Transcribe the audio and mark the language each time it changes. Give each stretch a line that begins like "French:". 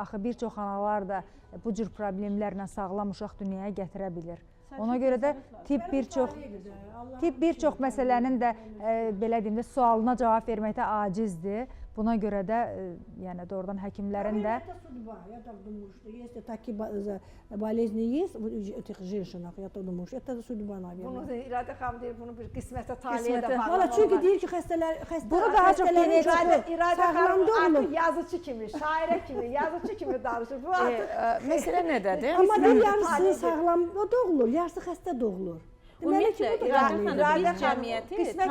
Azerbaijani: Axı bir çox analar da bu cür problemlərlə sağlam uşaq dünyaya gətirə bilir. Ona görə də tibb bir çox məsələnin də belə deyim də sualına cavab verməkdə acizdir. Buna görə də yəni doğrudan həkimlərin də
Russian: Если такие болезни есть у этих женщин, я то думаю, это судьба, наверное.
Azerbaijani: Bunu İradə xanım deyir, bunu bir qismətə taliyə də var. Valla çünkü deyir ki bunu daha çox İradə xanım artıq yazıcı kimi, şairə kimi, yazıcı kimi danışır. Bu artıq məsələ nədədir? Amma bir yarısı sağlam doğulur, yarısı xəstə doğulur. Ümumiyyətlə, İradə cəmiyyəti...